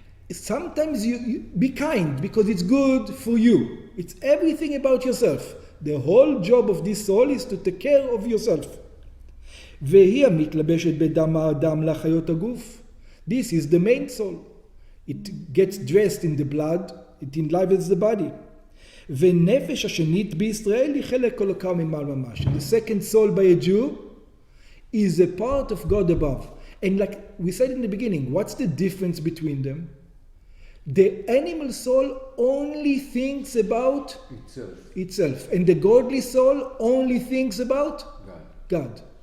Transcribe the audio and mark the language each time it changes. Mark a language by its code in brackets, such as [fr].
[en] Sometimes you be kind because it's good for you. It's everything about yourself. The whole job of this soul is to take care of yourself. This is the main soul. It gets dressed in the blood. It enlivens the body. [he] ונפש השנית בישראל היא חלק אלוקה ממעל ממש. [en] The second soul by a Jew is a part of God above. And like we said in the beginning, what's the difference between them? The animal soul only thinks about itself. And the godly soul only thinks about God.